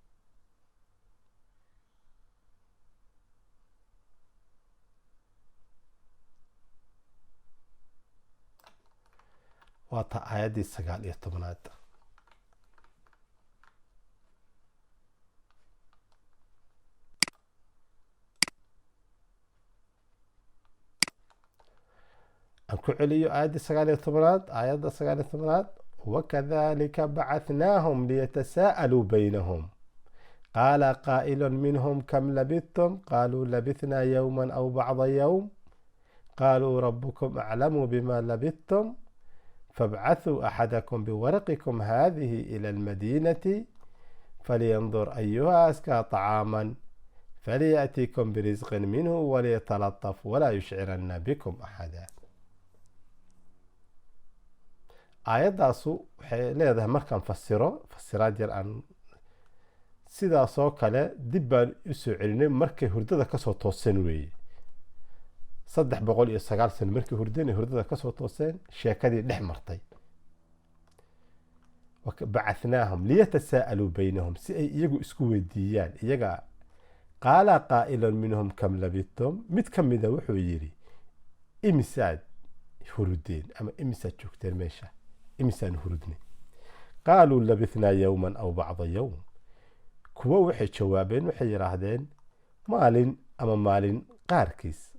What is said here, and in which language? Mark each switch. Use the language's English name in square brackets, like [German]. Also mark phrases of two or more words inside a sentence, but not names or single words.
[Somali] waa ta aayaddii 19aad. aan ku celiyo aayaddii 19aad, aayadda 19aad. [Arabic] وكذلك بعثناهم ليتساءلوا بينهم قال قائل منهم كم لبثتم قالوا لبثنا يوما أو بعض يوم قالوا ربكم أعلم بما لبثتم فابعثوا أحدكم بورقكم هذه إلى المدينة فلينظر أيها أزكى طعاما فليأتيكم برزق منه وليتلطف ولا يشعرن بكم أحدا. [Somali] aayaddaasu waxay leedahay markaan fasiraad yar aan sidaasoo kale dib baan u soo celinay markay hurdada kasoo toosan weeye. 309 sano markii hurdeen hurdada ka soo tooseen sheekadii dhex martay [Arabic] وبعثناهم ليتساءلوا بينهم [Somali] si ay iyagu isku weydiiyaan iyaga [Arabic] قال قائل منهم كم لبثتم [Somali] mid ka mida wuxuu yiri imisaad hurdeen ama imisaad joogteen meesha imisaan hurdnay [Arabic] قالوا لبثنا يوما أو بعض يوم [Somali] kuwa waxay jawaabeen waxay yiraahdeen maalin ama maalin qaarkiis